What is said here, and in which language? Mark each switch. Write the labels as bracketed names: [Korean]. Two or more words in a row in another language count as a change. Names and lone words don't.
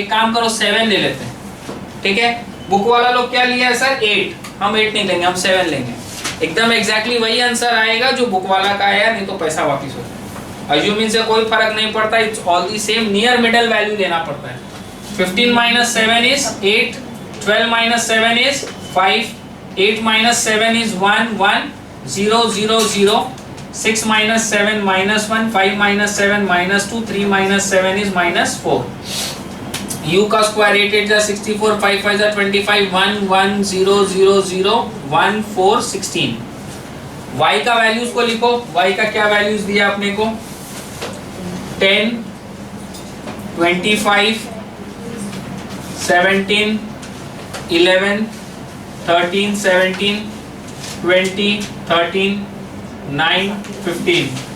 [Hindi] एक काम करो 7 ले लेते हैं, ठीक है। बुक वाला लोग क्या लिया है सर 8, हम 8 नहीं लेंगे, हम 7 लेंगे। एकदम एग्जैक्टली वही आंसर आएगा जो बुक वाला का आया, नहीं तो पैसा वापस हो जाएगा। अज्यूमिंग से कोई फर्क नहीं पड़ता, [English] it's all the same, near middle value [Hindi] लेना पड़ता है। [English] 15 minus 7 is 8, 12 minus 7 is 5, 8 minus 7 is 1, 1, 0, 0, 0, 6 minus 7 minus 1, 5 minus 7 minus 2, 3 minus 7 is minus 4. [Hindi] U का स्क्वायर 8 8 जा 64, 5 5 जा 25, 1 1 0 0 0 1 4 16। Y का वैल्यूज को लिखो, Y का क्या वैल्यूज दिया आपने को 10 25 17 11 13 17 20 13 9 15।